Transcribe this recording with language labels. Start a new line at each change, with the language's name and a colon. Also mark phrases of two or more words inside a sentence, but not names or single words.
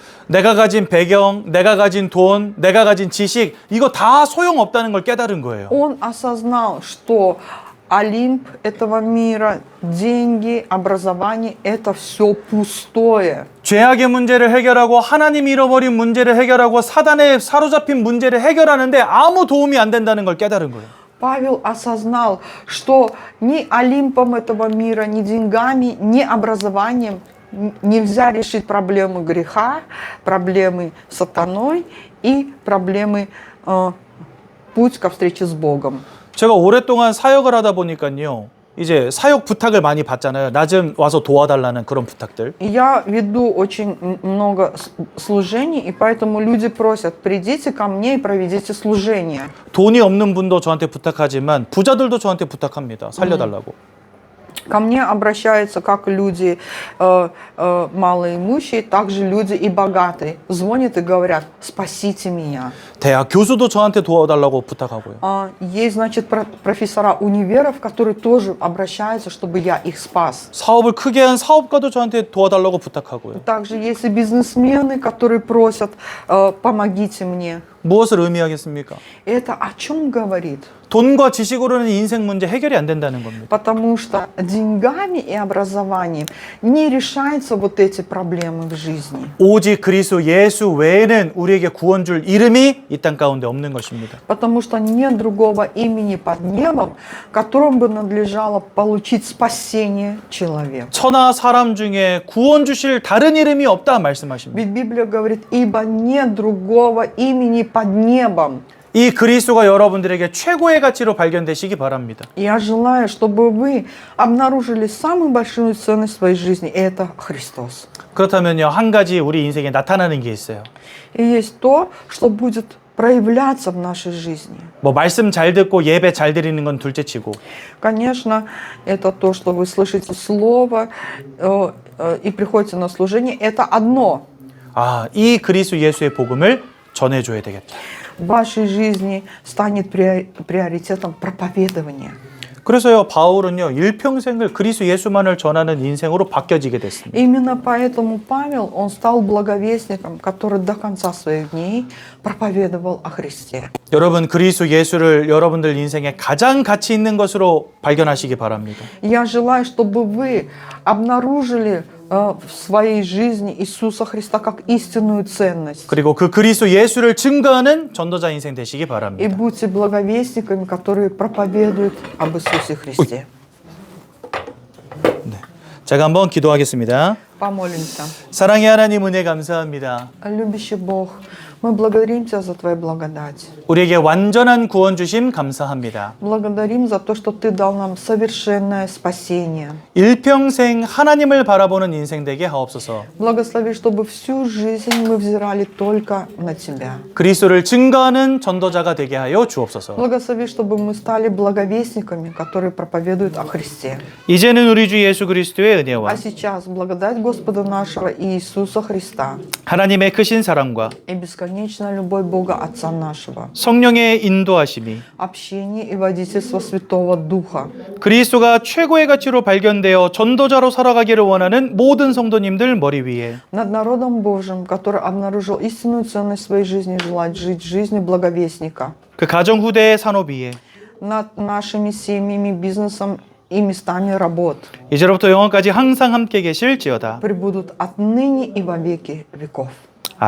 Korean: 내가 가진 배경, 내가 가진 돈, 내가 가진 지식, 이거 다 소용없다는 걸 깨달은 거예요.
Russian: Он осознал, что Олимп этого мира, деньги, образование – это все пустое.
Korean: 죄악의 문제를 해결하고 하나님 잃어버린 문제를 해결하고 사단에 사로잡힌 문제를 해결하는데 아무 도움이 안 된다는 걸 깨달은 거예요.
Russian: Павел осознал, что ни Олимпом этого мира, ни деньгами, ни образованием нельзя решить проблемы греха, проблемы с сатаной и проблемы путь ко встрече с Богом.
Korean: 제가 오랫동안 사역을 하다 보니까요. 이제 사역 부탁을 많이 받잖아요. 나 좀 와서 도와달라는 그런 부탁들.
Russian: Я веду очень много служений, и поэтому люди просят, придите ко мне и проведите служение.
Korean: 돈이 없는 분도 저한테 부탁하지만 부자들도 저한테 부탁합니다. 살려달라고.
Russian: Ко мне обращаются как люди малоимущие, так же люди и богатые. Звонят и говорят, спасите меня.
Korean: 대학 교수도 저한테 도와달라고 부탁하고요.
Russian: Есть, значит, профессора универов, которые тоже обращаются, чтобы я их спас.
Korean: 사업을 크게 한 사업가도 저한테 도와달라고 부탁하고요.
Russian: Также есть и бизнесмены, которые просят, помогите мне.
Korean: 무엇을 의미하겠습니까?
Russian: Это о чем говорит?
Korean: 돈과 지식으로는 인생 문제 해결이 안 된다는 겁니다.
Russian: Потому что деньгами и образованием не решаются вот эти проблемы в жизни.
Korean: 오직 그리스도 예수 외에는 우리에게 구원 줄 이름이 이 땅 가운데 없는 것입니다.
Russian: Потому что нет другого имени под небом, которым бы надлежало получить спасение человек.
Korean: 천하 사람 중에 구원 주실 다른 이름이 없다 말씀하십니다.
Russian: Ведь Библия говорит, ибо нет другого имени под небом.
Korean: 이 그리스도가 여러분들에게 최고의 가치로 발견되시기 바랍니다.
Russian: Я желаю, чтобы вы обнаружили самую большую ценность в своей жизни, и это Христос.
Korean: 그렇다면요, 한 가지 우리 인생에 나타나는 게 있어요.
Russian: И есть то, что будет проявляться в нашей жизни.
Korean: 뭐 말씀 잘 듣고 예배 잘 드리는 건 둘째치고,
Russian: Конечно, это то, что вы слышите слово и приходите на служение, это одно.
Korean: 이 그리스도 예수의 복음을 전해줘야 되겠다.
Russian: В вашей жизни станет приоритетом проповедования.
Korean: 그래서요, 바울은요, 일평생을 그리스도 예수만을 전하는 인생으로 바뀌어지게 됐습니다.
Russian: Именно поэтому Павел, он стал благовестником, который до конца своих дней проповедовал о Христе.
Korean: 여러분, 그리스도 예수를 여러분들 인생에 가장 가치 있는 것으로 발견하시기 바랍니다.
Russian: Я желаю, чтобы вы обнаружили в своей жизни Иисуса Христа как истинную ценность.
Korean: 그리고 그 그리스도 예수를 증거하는 전도자 인생 되시기 И 바랍니다.
Russian: будьте благовестниками, которые проповедуют об Иисусе Христе.
Korean: 제가 한번 기도하겠습니다.
Russian: Помолимся.
Korean: 사랑의 하나님 은혜 감사합니다.
Russian: Любящий Бог, мы благодарим Тебя за Твою благодать.
Korean: 우리에게 완전한 구원 주심 감사합니다.
Russian: Благодарим за то, что Ты дал нам совершенное спасение.
Korean: 일평생 하나님을 바라보는 인생 되게 하옵소서.
Russian: Благослови, чтобы всю жизнь мы взирали только на Тебя.
Korean: 그리스도를 증거하는 전도자가 되게 하여 주옵소서.
Russian: Благослови, чтобы мы стали благовестниками, которые проповедуют о Христе.
Korean: 이제는 우리 주 예수 그리스도의 은혜와
Russian: А сейчас благодать Господа нашего Иисуса Христа
Korean: 하나님의 크신 사랑과
Russian: и бесконечная любовь Бога Отца нашего,
Korean: 성령의 인도하심이
Russian: общение и водительство Святого Духа
Korean: 그리스도가 최고의 가치로 발견되어 전도자로 살아가기를 원하는 모든 성도님들 머리 위에
Russian: над народом Божьим, который обнаружил истинную ценность своей жизни и желает жить жизнью благовестника,
Korean: 그 가정 후대의 산업 위에
Russian: над нашими семьями, бизнесом и местами работ
Korean: 이제로부터 영원까지 항상 함께 계실지어다.
Russian: пребудут отныне и во веки веков.